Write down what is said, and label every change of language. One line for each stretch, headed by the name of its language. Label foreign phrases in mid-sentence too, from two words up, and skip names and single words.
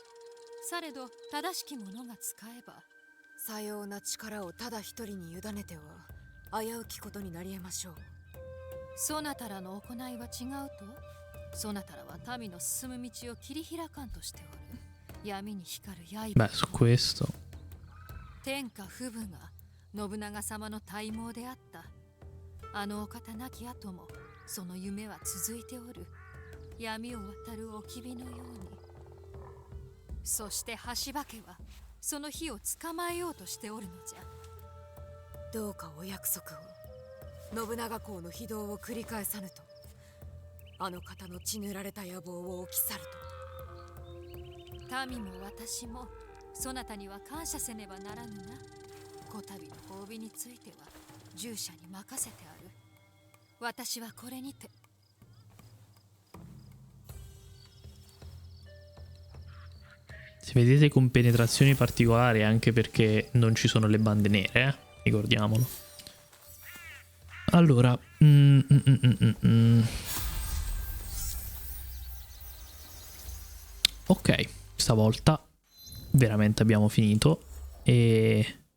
Japanese: されど正しき者が使えば、さような力をただ一人に委ねては危うきことになり得ましょう。そなたらの行いは違うと。そなたらは民の進む道を切り開かんとしておる。闇に光る刃。
Italian: Beh, su questo.
Japanese: 天下不武が信長様の大謀であった。あのお方亡き後もその夢は続いておる。闇を渡る置き火のように。そして橋場家はその火を捕まえようとしておるのじゃ。どうかお約束を。信長公の非道を繰り返さぬと。あの方の血塗られた野望を置き去ると。民も私もそなたには感謝せねばならぬな。こたびの褒美については従者に任せてある。私はこれにて。
Italian: Se vedete con penetrazioni particolari anche perché non ci sono le bande nere, ricordiamolo. Allora, ok, stavolta veramente abbiamo finito e...